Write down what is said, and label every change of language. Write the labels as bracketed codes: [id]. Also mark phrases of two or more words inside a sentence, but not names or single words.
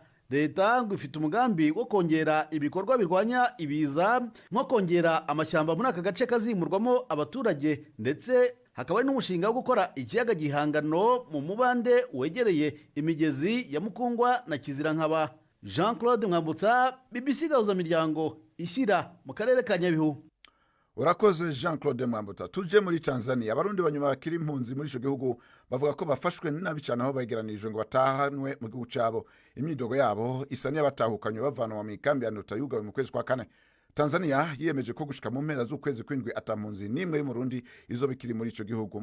[rw] Leta ngo ifite umugambi wo kongera ibikorwa birwanya ibiza nko kongera amashyamba muri aka gace kazimurwamo abaturage, ndetse hakaba ari n'umushinga wo gukora ikiyaga gihangano mu mubande wegereye imigezi ya Mukungwa na Kizirankaba. Jean Claude Mwambutsa, BBC Gahuzamiryango, Ishyira mu karere ka Nyabihu. Urakoze Jean Claude Mwambutsa. [rn] Tuje muri Tanzania, abarundi banyuma bakiri impunzi muri ico gihugu bavuga ko bafashwe nabi cyane aho bageranijwe ngo batahanwe mu gihugu cyabo. Imyidogo yabo isa n'abatahukanywe bavanwa mu ikambi ya Nduta yugawe mu kwezi kwa 4. Tanzania yiyemeje ko gushika mu mpera z'ukwezi kw'indwi atampunzi nimwe y'umurundi izo bikiri muri ico gihugu.